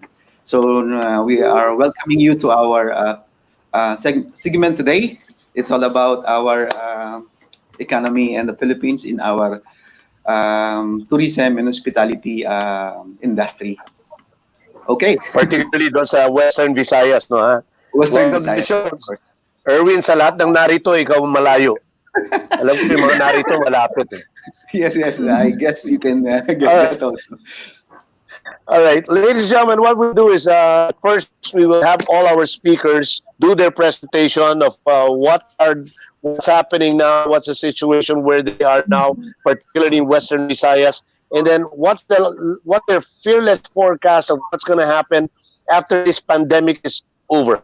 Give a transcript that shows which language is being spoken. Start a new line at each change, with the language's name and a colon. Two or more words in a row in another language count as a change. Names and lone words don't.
English: So we are welcoming you to our segment today. It's all about our economy and the Philippines in our tourism and hospitality industry. Okay,
Filipino: Particularly doon sa Western Visayas, no ha?
English: Western Welcome to the Visayas, show. of course.
Filipino: Erwin, sa lahat ng narito, ikaw malayo. Alam ko yung mga narito malapit. Eh.
English: Yes, yes. I guess you can get Alright. that also. All right, ladies and gentlemen, what we'll do is first we will have all our speakers do their presentation of what's happening now, what's the situation where they are now, particularly in Western Visayas, and then what their fearless forecast of what's going to happen after this pandemic is over.